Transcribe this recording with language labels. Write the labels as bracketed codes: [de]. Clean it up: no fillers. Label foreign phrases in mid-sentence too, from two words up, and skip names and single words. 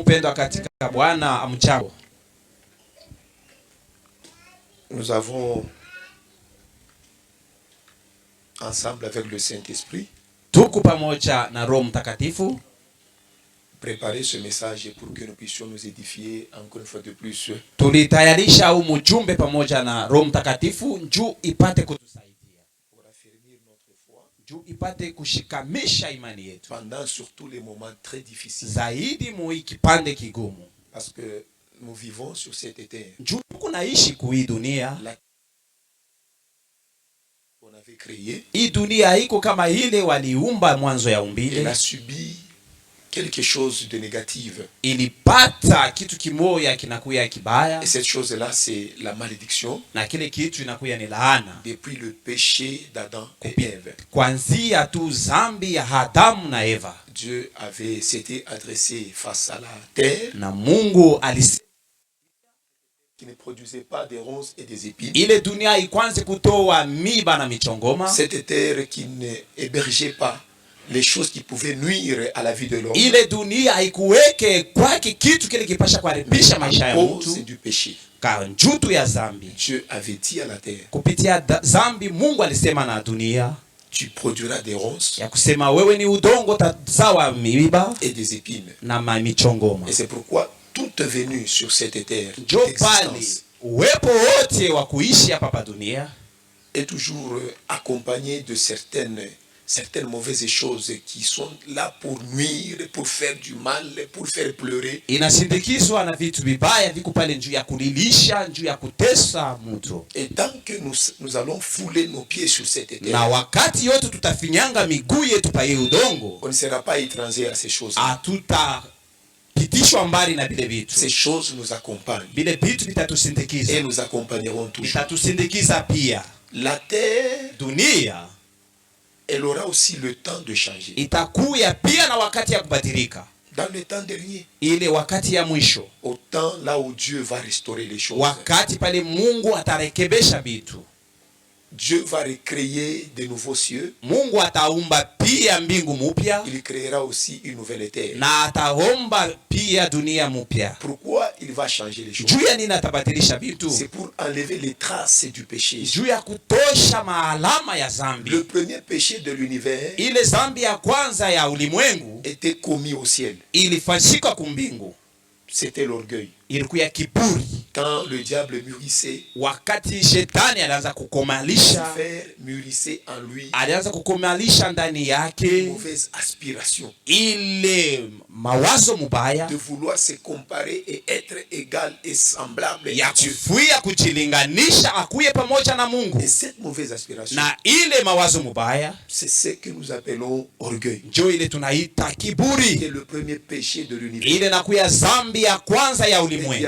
[fr] Nous avons ensemble avec le Saint-Esprit préparé ce message pour que nous puissions nous édifier encore une fois de plus. [sw] Tulitayarisha ujumbe pamoja na Roho Mtakatifu njoo ipate kutusaidia [fr] pour affermir notre foi, [sw] njoo ipate kushikamisha imani yetu [fr] pendant surtout les moments très difficiles, [sw] zaidi mu kipande kigumu, [fr] parce que nous vivons sur cette terre. [sw] Njoo kunaishi kui dunia [fr] on avait créé. [sw] Hii dunia haiko kama ile waliumba mwanzo ya umbile. [fr] Elle a subi quelque chose de négatif. [sw] Ilipata kitu kimoya kinakuya kibaya. [fr] Et cette chose-là, c'est la malédiction. [sw] Na kile kitu inakuya ni laana. [fr] Depuis le péché d'Adam et Ève. [sw] Kwanzia tu zambi ya Adamu na Eva. [fr] Dieu s'était adressé face à la terre. [sw] Na Mungu [fr] qui ne produisait pas des ronces et des épines. [sw] Ile dunia ikwanze kutoa miba na michongoma. [fr] Cette terre qui ne hébergeait pas les choses qui pouvaient nuire à la vie de l'homme. [sw] Ile dunia haikuweke kwake kitu kile kipasha kuharibisha maisha ya mtu. [fr] C'est du péché. [sw] Kanjutu ya zambi. [fr] Dieu avait dit à la terre. [sw] Kupitia zambi Mungu alisema na dunia. [fr] Tu produiras des ronces. [sw] Ya kusema wewe ni udongo tazawa miba. [fr] Et des épines. [sw] Na michongoma. [fr] Et c'est pourquoi toute venue sur cette terre [sw] d'existence uwepo wote wa kuishi hapa dunia [fr] est toujours accompagné de certaines mauvaises choses qui sont là pour nuire, pour faire du mal, pour faire pleurer. [sw] Inasindikizwa na vitu vibaya viko pale njuu ya kulilisha, njuu ya kutesa mtu. [fr] Et tant que nous allons fouler nos pieds sur cette terre, [sw] na wakati yote tutafinyanga miguu yetu pa hii udongo, [fr] on ne sera pas étranger à ces choses. [sw] Pitishwa mbali na bile vitu. [fr] Ces choses nous accompagnent. [sw] Bile vitu vitatusindikiza. [fr] Et nous accompagneront toujours. [sw] Vitatusindikiza pia. [fr] La terre, [sw] dunia, [fr] elle aura aussi le temps de changer. [sw] Itakuya pia na wakati ya kubadilika. [fr] Dans le temps dernier. [sw] Ile wakati ya mwisho. [fr] Au temps là où Dieu va restaurer les choses. [sw] Wakati pale Mungu atarekebesha vitu. [fr] Dieu va recréer de nouveaux cieux. [sw] Mungu ataumba pia mbingu mupya. [fr] Il créera aussi une nouvelle terre. [sw] Na ataomba pia dunia mupya. [fr] Pourquoi il va changer les choses? [sw] Juu ya nini atabadilisha vitu? [fr] C'est pour enlever les traces du péché. [sw] Juu ya kutosha maalama ya zambi. [fr] Le premier péché de l'univers, [sw] ile zambi ya kwanza ya ulimwengu, [fr] était commis au ciel. [sw] Ilifanyika kumbingu. [fr] C'était l'orgueil. [sw] Ilikuwa kiburi. [fr] Quand le diable mûrissait, [sw] wakati shetani alianza kukomalisha, [fr] Lucifer mûrissait en lui, [sw] alianza kukomalisha ndani yake [fr] mauvaise aspiration, [sw] ile mawazo mubaya [fr] de vouloir se comparer et être égal et semblable à Dieu, [sw] kufuia kujilinganisha akuye pamoja na Mungu. [fr] Et cette mauvaise aspiration, [sw] na ile mawazo mubaya, [fr] c'est ce que nous appelons orgueil. [sw] Njo ile tunaita kiburi. [fr] C'est le premier péché de l'univers. [sw] Ile nakuya zambi ya kwanza ya ulimwengu.